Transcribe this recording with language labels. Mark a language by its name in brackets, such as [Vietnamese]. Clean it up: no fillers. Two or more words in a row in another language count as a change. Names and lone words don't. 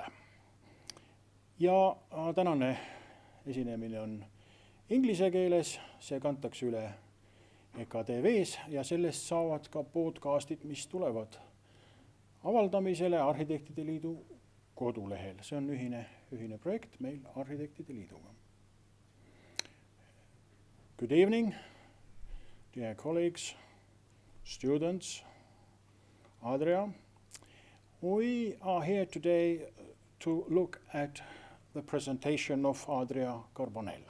[Estonian] Ja tänane esinemine on inglise keeles, see kantakse üle EKTV-s ja sellest saavad ka podcastid, mis tulevad avaldamisele Arhitektide Liidu kodulehel. See on ühine projekt meil Arhitektide Liiduga. [English] Good evening, dear colleagues, students, Adria. We are here today to look at the presentation of Adria Carbonelli.